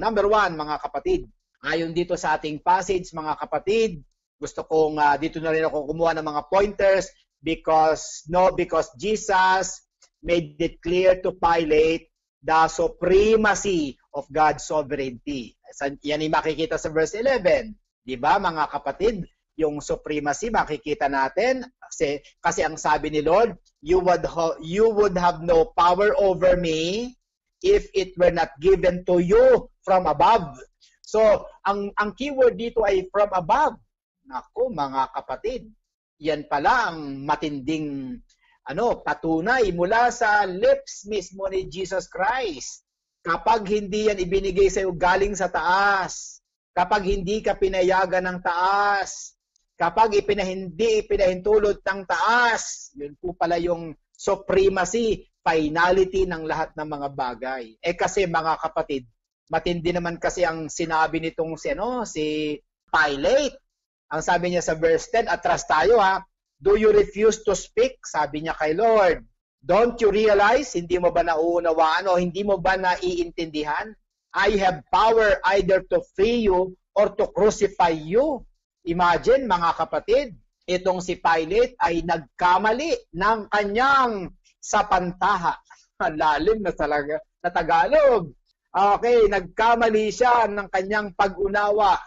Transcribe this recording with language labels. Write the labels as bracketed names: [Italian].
[Filipino] Number one, mga kapatid, ayon dito sa ating passage, mga kapatid, gusto kong dito na rin ako kumuha ng mga pointers [English] because Jesus made it clear to Pilate the supremacy of God's sovereignty. [Filipino] Yan ay makikita sa verse 11. Di ba mga kapatid? Yung supremacy makikita natin kasi ang sabi ni Lord, [English] you would have no power over me if it were not given to you from above. [Filipino] So, ang keyword dito ay from above. Naku, mga kapatid, yan pala ang matinding patunay mula sa lips mismo ni Jesus Christ. Kapag hindi yan ibinigay sa iyo galing sa taas, kapag hindi ka pinayagan ng taas, kapag hindi ipinahintulot ng taas, yun po pala yung supremacy, finality ng lahat ng mga bagay. Kasi mga kapatid, matindi naman kasi ang sinabi nitong si Pilate. Ang sabi niya sa verse 10, atras tayo ha, [English] do you refuse to speak? [Filipino] Sabi niya kay Lord, [English] don't you realize, [Filipino] hindi mo ba nauunawaan o hindi mo ba naiintindihan? [English] I have power either to free you or to crucify you. [Filipino] Imagine mga kapatid, itong si Pilate ay nagkamali ng kanyang sapantaha. Lalim na talaga na Tagalog. Okay, nagkamali siya ng kanyang pag-unawa.